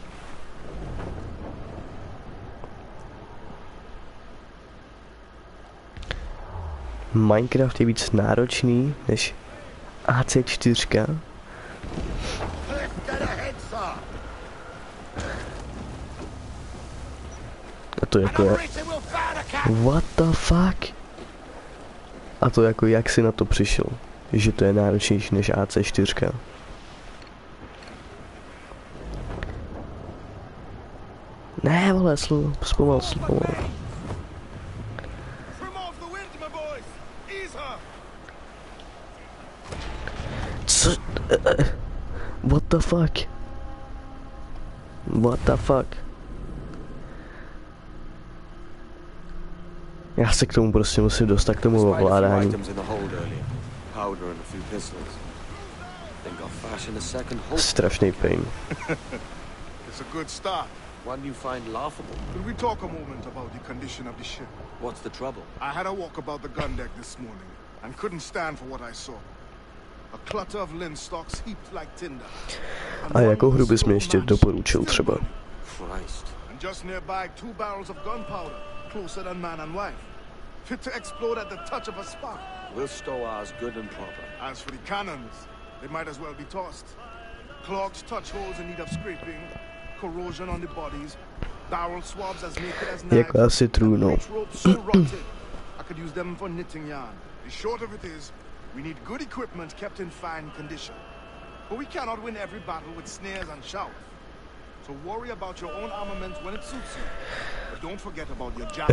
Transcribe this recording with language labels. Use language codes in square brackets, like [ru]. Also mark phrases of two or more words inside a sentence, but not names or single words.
[cs] Minecraft je víc náročný než AC4. A to jako je... [en] What the fuck? [cs] A to jako jak jsi na to přišel? Že to je náročnější než AC4. Ne, vole, zpomal. Co? [en] What the fuck? What the fuck? [cs] Já se k tomu prostě musím dostat, k tomu ovládání. Strašný pain. [en] It's a good start. One you find laughable. Could we talk a moment about the condition of the ship? What's the trouble? I had a walk about the gun deck this morning and couldn't stand for what I saw. A clutter of linstocks heaped like tinder. [cs] A jakou hru bys mi ještě doporučil třeba? [en] And just nearby 2 barrels of gunpowder, closer than man and wife, fit to explode at the touch of a spark. We'll stow ours good and proper. As for the cannons, they might as well be tossed. Clogs touch holes in need of scraping, corrosion on the bodies, barrel swabs as naked as knives, [cs] jako asi true, no. [en] ropes so rotted, I could use them for knitting yarn. The short of it is, we need good equipment kept in fine condition. But we cannot win every battle with snares and shouts. So worry about your own armaments when it suits you. But don't forget about your jack.